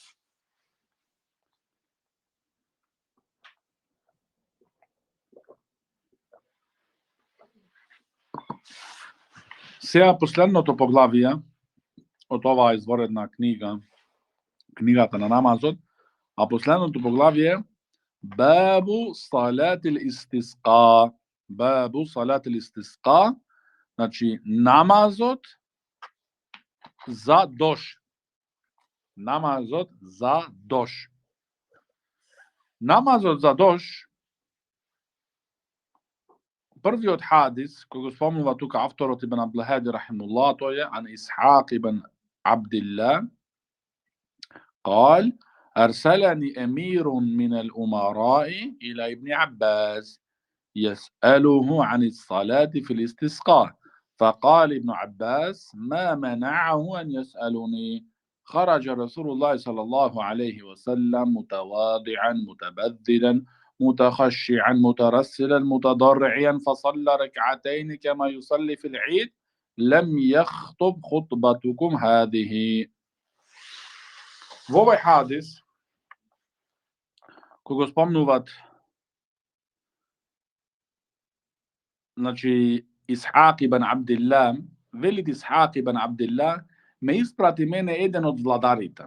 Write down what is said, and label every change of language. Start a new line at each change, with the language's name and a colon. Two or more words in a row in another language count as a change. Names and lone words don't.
Macedonian: Сега последното поглавие од оваа изворедна книга, книгата на намазот, а последното поглавие
Arabic: باب صلاة الاستسقاء. باب صلاة الاستسقاء,
Macedonian: значи намазот за дош. Намазот за дош. Намазот за дош, првиот хадис, кој го спомнува тука авторот Ибн Абдул-Хади рахимуллах, тој е ан Исхак ибн Абдилlah,
Arabic: قال أرسلني أمير من الأمراء إلى ابن عباس يسأله عن الصلاة في الاستسقاء فقال ابن عباس ما منعه أن يسألني خرج رسول الله صلى الله عليه وسلم متواضعا متبذلا متخشعا مترسلا متضرعا فصلى ركعتين كما يصلي في العيد لم يخطب خطبتكم هذه.
Macedonian: Во овој хадис, кој го спомнуват, значи Исхак ибн Абдилlah, велит Исхак ибн Абдилlah, ме испрати мене еден од владарите.